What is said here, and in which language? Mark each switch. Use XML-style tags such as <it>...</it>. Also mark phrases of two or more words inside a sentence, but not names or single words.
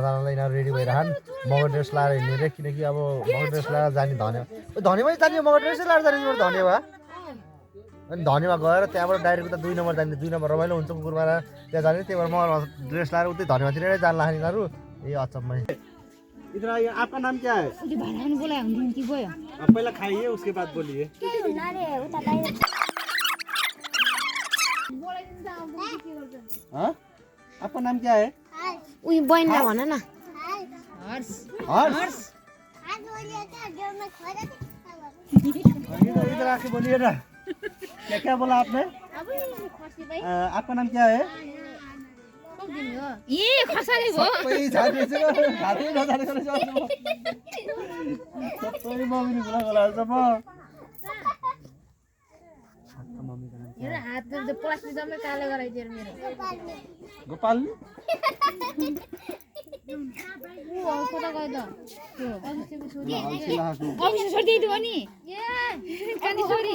<ne>जानलाई यिनीहरू रेडी भइरहन् मगर ड्रेस लाएर हिँड्ने रे किनकि अब मगर ड्रेस लाएर जाने धनीमै जाने मगर ड्रेसै लाएर जाने धनीमा अनि धनीमा गएर त्यहाँबाट डाइरेक्ट उता 2 नम्बर जाने 2 नम्बर रमाइलो हुन्छ कुकुरमारा त्यहाँ जाने त्यही भएर मगर ड्रेस लाएर उतै धनीमातिरै जान लाग्ने यिनीहरू ए अचम्मै</ne> <hi>इधर आइए आपका नाम क्या है पहला खाइए उसके बाद बोलिए हाँ आपका नाम क्या है</hi> <ne>उही बहिनीलाई भन न</ne> <hi>हर्ष हर्ष इधर आके बोलिए ना क्या क्या बोला आपने आपका नाम क्या है</hi> <ne>ए खसाले भो सबै झाडे चाहिँ हातै नजानेको रहेछ सबै मम्मीले कुरा गराउँछ म मेरो हात त प्लास्टिक जम्मै कालो गराइदिएर मेरो गोपाल ओ कता गयो त त्यो अभिषेक छोडी दिनु अनि ए कानी छोरी</ne>